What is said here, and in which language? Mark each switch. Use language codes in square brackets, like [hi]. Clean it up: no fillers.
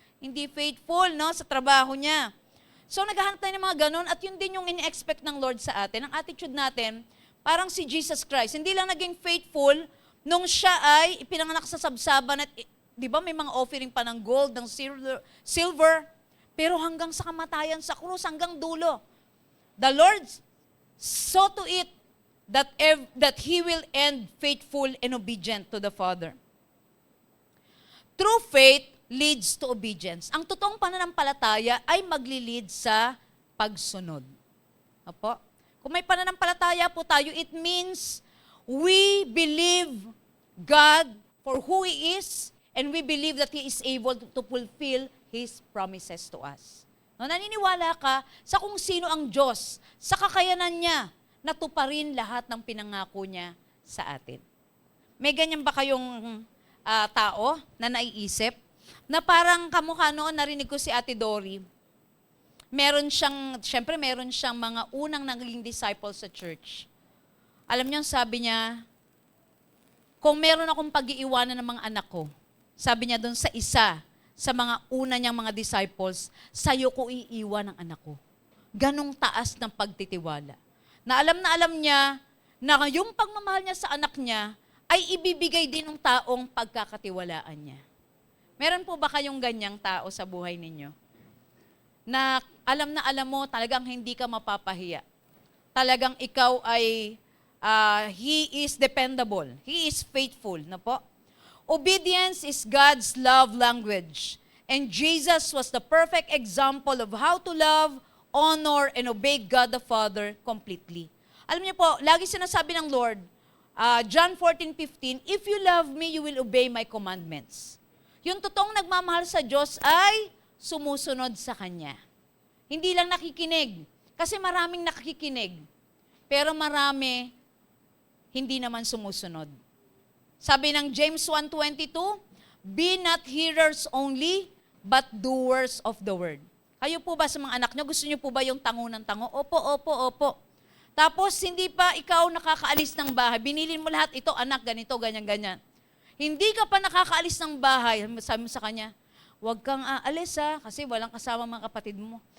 [tl] Hindi faithful, no, sa trabaho niya. So naghahanap tayo ng mga ganun at yun din yung ini-expect ng Lord sa atin. Ang attitude natin, parang si Jesus Christ. Hindi lang naging faithful nung siya ay ipinanganak sa sabsaban at, di ba, may mga offering pa ng gold, ng silver, pero hanggang sa kamatayan sa krus, hanggang dulo. [en] The Lord saw to it that He will end faithful and obedient to the Father. True faith leads to obedience. [tl] Ang totoong pananampalataya ay maglilid sa pagsunod. Apo? Kung may pananampalataya po tayo, [en] it means we believe God for who He is and we believe that He is able to fulfill His promises to us. [tl] No, naniniwala ka sa kung sino ang Diyos, sa kakayanan niya, na tuparin lahat ng pinangako niya sa atin. May ganyan ba kayong tao na naiisip? Na parang kamukha noon, narinig ko si Ate Dory, meron siyang mga unang naging disciples sa church. Alam niyo, sabi niya, kung meron akong pag-iiwanan ng mga anak ko, sabi niya doon sa isa, sa mga una niyang mga disciples, sa'yo ko iiwan ang anak ko. Ganong taas ng pagtitiwala. Na alam niya na yung pagmamahal niya sa anak niya ay ibibigay din ng taong pagkakatiwalaan niya. Meron po ba kayong ganyang tao sa buhay ninyo? Na alam mo, talagang hindi ka mapapahiya. Talagang ikaw ay, [en] he is dependable. He is faithful. [tl] Na po? [en] Obedience is God's love language. And Jesus was the perfect example of how to love, honor, and obey God the Father completely. [tl] Alam niyo po, lagi sinasabi ng Lord, [en] John 14:15, if you love me, you will obey my commandments. [tl] Yung totoong nagmamahal sa Diyos ay sumusunod sa Kanya. Hindi lang nakikinig. Kasi maraming nakikinig. Pero marami hindi naman sumusunod. Sabi ng [en] James 1:22, be not hearers only, but doers of the word. [tl] Kayo po ba sa mga anak nyo, gusto nyo po ba yung tango ng tango? Opo, opo, opo. Tapos hindi pa ikaw nakakaalis ng bahay, binilin mo lahat, ito anak, ganito, ganyan, ganyan. Hindi ka pa nakakaalis ng bahay, sabi mo sa kanya, huwag kang aalis kasi walang kasama mga kapatid mo.